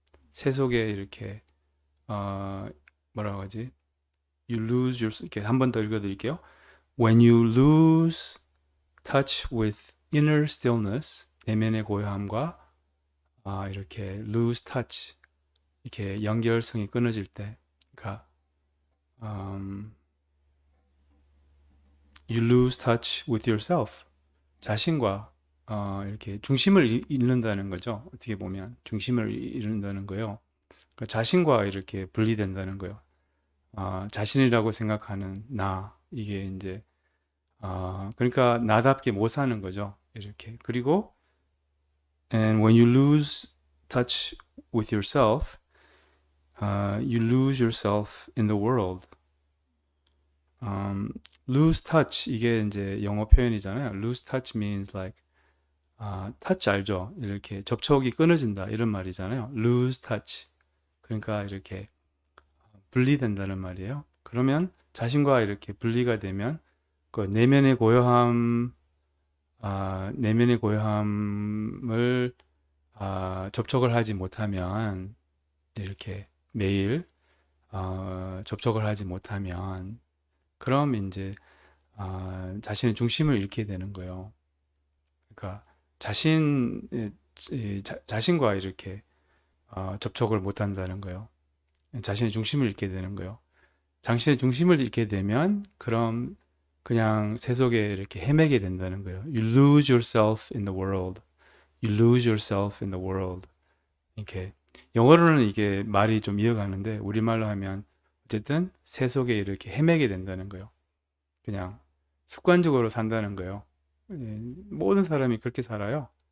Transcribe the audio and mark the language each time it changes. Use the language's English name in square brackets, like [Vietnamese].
[Korean] 새 속에 이렇게 어, 뭐라고 하지? [English] You lose your [Korean] 이렇게 한 번 더 읽어드릴게요. [English] When you lose touch with inner stillness, [Korean] 내면의 고요함과 이렇게 [English] lose touch, [Korean] 이렇게 연결성이 끊어질 때, 그러니까 [English] you lose touch with yourself, [Korean] 자신과 이렇게 중심을 잃는다는 거죠. 어떻게 보면 중심을 잃는다는 거예요. 그러니까 자신과 이렇게 분리된다는 거예요. 자신이라고 생각하는 나, 이게 이제 그러니까 나답게 못 사는 거죠. 이렇게. 그리고 [English] and when you lose touch with yourself, you lose yourself in the world. lose touch [Korean] 이게 이제 영어 표현이잖아요. [English] lose touch means like touch [Korean] 알죠? 이렇게 접촉이 끊어진다 이런 말이잖아요. [English] lose touch. [Korean] 그러니까 이렇게 분리된다는 말이에요. 그러면 자신과 이렇게 분리가 되면 그 내면의 고요함을 접촉을 하지 못하면 이렇게 매일 접촉을 하지 못하면 그럼 이제 자신의 중심을 잃게 되는 거예요. 그러니까 자신과 이렇게 접촉을 못 한다는 거예요. 자신의 중심을 잃게 되는 거예요. 자신의 중심을 잃게 되면 그럼 그냥 세속에 이렇게 헤매게 된다는 거예요. [English] You lose yourself in the world. You lose yourself in the world. [Korean] 이렇게 영어로는 이게 말이 좀 이어가는데 우리말로 하면 어쨌든 세속에 이렇게 헤매게 된다는 거예요. 그냥 습관적으로 산다는 거예요. 모든 사람이 그렇게 살아요.